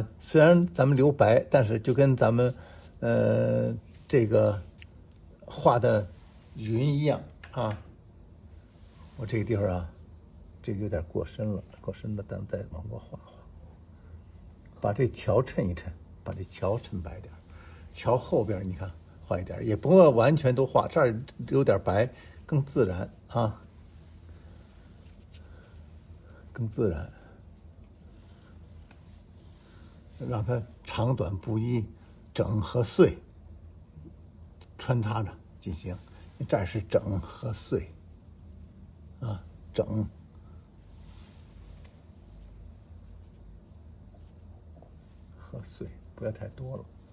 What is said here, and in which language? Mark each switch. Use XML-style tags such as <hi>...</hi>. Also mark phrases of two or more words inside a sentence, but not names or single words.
<zh>雖然咱們留白，但是就跟咱們這個畫的雲一樣啊。我這個地方啊，這個有點過深了，咱們再往過畫畫，把這橋襯一襯，把這橋襯白點。橋後邊你看畫一點，也不要完全都畫，這兒有點白更自然啊，更自然，讓它長短不一，整和碎穿插着進行。這兒是整和碎啊，整和碎不要太多了。</zh>